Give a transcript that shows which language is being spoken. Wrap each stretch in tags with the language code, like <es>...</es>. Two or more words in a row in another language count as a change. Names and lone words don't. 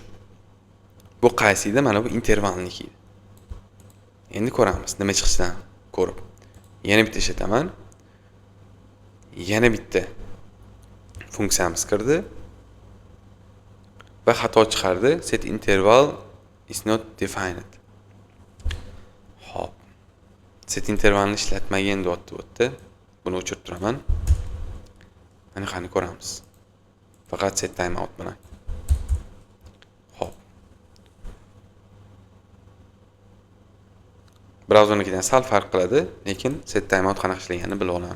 <uz>Bu qaysida? Mana bu intervalniki. Endi ko'ramiz nima chiqishidan ko'rib. Yana bitta ishlataman. Yana bitta funksiyamiz kirdi va xato chiqardi.</uz> <en>Set interval is not defined.</en> <uz>Hop.</uz> <en>Set intervalni</en> <uz>ishlatmagan deyapti. Buni o'chirib turaman. Mana qani ko'ramiz. Faqat</uz> <en>set timeout</en> <uz>bilan. Hop. Brauzernikidan sal farq qiladi, lekin</uz> <en>set timeout</en> <uz>qanaqa ishlaganini bilib olamiz.</uz>